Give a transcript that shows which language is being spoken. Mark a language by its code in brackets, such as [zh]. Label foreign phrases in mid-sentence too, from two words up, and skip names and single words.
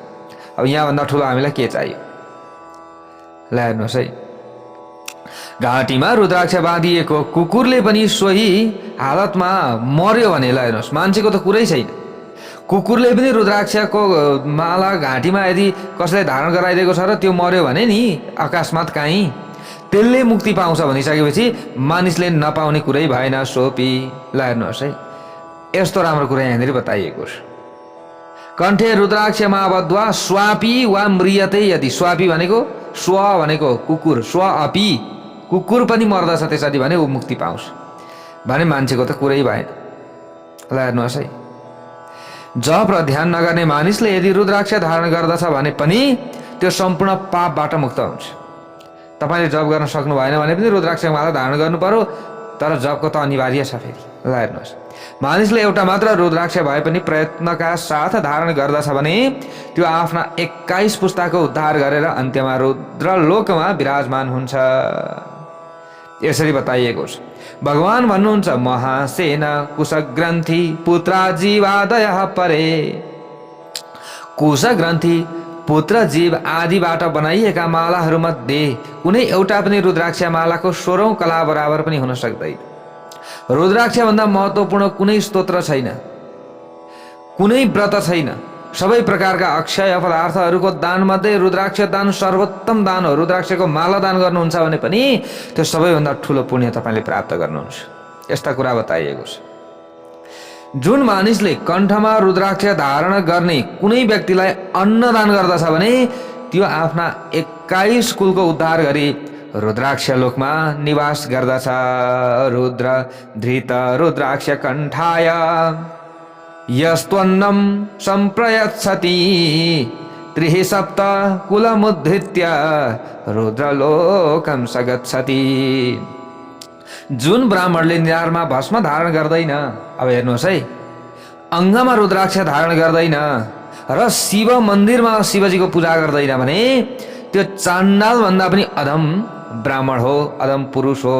[ne] अब यहाँभन्दा ठुलो हामीलाई के चाहियो? ल हेर्नुहोस् है, घाँटीमा रुद्राक्ष बाँधिएको कुकुरले पनि सोही हालतमा मर्यो भने, ल हेर्नुहोस्, मान्छेको त कुरै छैन, कुकुरले पनि रुद्राक्षको माला घाँटीमा यदि कसैले धारण गराइदिएको छ र त्यो मर्यो भने नि अकस्मात काहीँ त्यसले मुक्ति पाउँछ भनिसकेपछि मानिसले नपाउने कुरै भएन। सोपी, ल हेर्नुहोस् है, यस्तो राम्रो कुरा यहाँनिर बताइएको छ। [sa] कण्ठे रुद्राक्षमा बद्वा स्वापी वा म्रियते यदि, [ne] स्वापी भनेको स्व भनेको कुकुर, स्व अपी कुकुर पनि मर्दछ त्यसरी भने ऊ मुक्ति पाउँछ भने मान्छेको त कुरै भएन। ल हेर्नुहोस् है, जप र ध्यान नगर्ने मानिसले यदि रुद्राक्ष धारण गर्दछ भने पनि त्यो सम्पूर्ण पापबाट मुक्त हुन्छ। तपाईँले जप गर्न सक्नु भएन भने पनि रुद्राक्षको माला धारण गर्नु पर्यो, तर जपको त अनिवार्य छ फेरि। ल हेर्नुहोस्, मानिसले एउटा मात्र रुद्राक्ष भए पनि प्रयत्नका साथ धारण गर्दछ भने त्यो आफ्ना 21 पुस्ताको उद्धार गरेर अन्त्यमा रुद्रलोकमा विराजमान हुन्छ। यसरी बताइएको छ। भगवान भन्नुहुन्छ, [sa] महासेन कुशग्रन्थि पुत्रा जीवादय परे। [ne] कुशग्रन्थि पुत्र जीव आदिबाट बनाइएका मालाहरूमध्ये कुनै एउटा पनि रुद्राक्ष मालाको 16औं कला बराबर पनि हुन सक्दैन। रुद्राक्ष भन्दा महत्त्वपूर्ण कुनै स्तोत्र छैन, कुनै व्रत छैन। सबै प्रकारका अक्षय पदार्थहरूको दान मध्ये रुद्राक्ष दान सर्वोत्तम दान हो। रुद्राक्षको माला दान गर्नुहुन्छ भने पनि त्यो सबैभन्दा ठुलो पुण्य तपाईँले प्राप्त गर्नुहुन्छ। यस्ता कुरा बताइएको छ। जुन मानिसले कण्ठमा रुद्राक्ष धारण गर्ने कुनै व्यक्तिलाई अन्नदान गर्दछ भने त्यो आफ्ना 21 कुलको उद्धार गरी रुद्राक्ष लोकमा निवास गर्दछ। [sa] रुद्र धृत रुद्राक्ष कण्ठाय यस्त्वन्नं सम्प्रयच्छति त्रिः सप्त कुलमुद्धृत्य रुद्रलोकं सगच्छति। [ne] जुन ब्राह्मणले निधारमा भस्म धारण गर्दैन, अब हेर्नुहोस् है, अङ्गमा रुद्राक्ष धारण गर्दैन र शिव मन्दिरमा शिवजीको पूजा गर्दैन भने त्यो चाण्डाल भन्दा पनि अधम ब्राह्मण हो, अधम पुरुष हो।